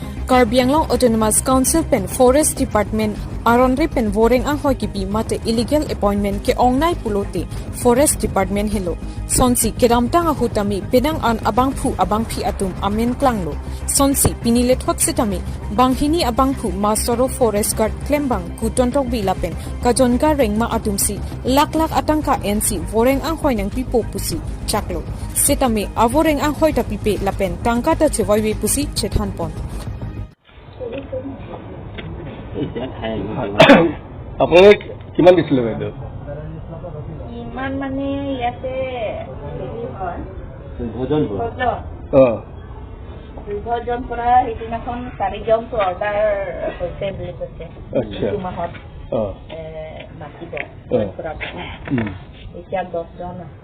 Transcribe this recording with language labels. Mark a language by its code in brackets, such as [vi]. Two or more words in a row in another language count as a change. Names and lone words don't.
[mjw] Karbi Anglong Autonomous Council pen Forest Department Aronre pen Voreng anghoi kipi mate [en] illegal appointment [mjw] ke ongnai pulote Forest Department hello sonsi keramtang ahutami penang an abangphu abangphi atum amen klanglo sonsi pinile thot sitami banghini abangphu masoro [en] forest guard [mjw] klembang Kutun Tokbi lapen Kajanga Rengma atumsi Lakh Lakh atangka NC Voreng anghoi nang pipo pusi chaklo sitami avoreng anghoi ta pipe lapen tangka ta chewaiwe pusi chethanpon [as] আপোনালোক কিমান দিছিলে বাইদেউ ইমান মানে ইয়াতে হেৰি হয় দুজন পৰা সেইদিনাখন 4জনটো অৰ্ডাৰ হৈছে বুলি কৈছে ইটো মাহত মাতিব এতিয়া 10জন আছে